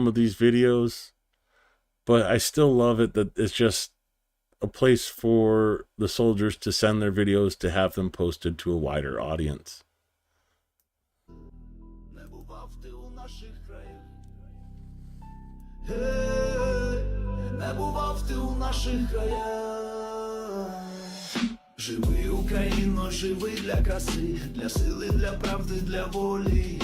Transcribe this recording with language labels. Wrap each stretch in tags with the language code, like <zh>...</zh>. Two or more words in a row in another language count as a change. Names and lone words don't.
<en>of these videos, but I still love it that it's just a place for the soldiers to send their videos to have them posted to a wider audience.</en> <uk>Живи, Україно, живи для краси, для сили, для правди, для волі.</uk>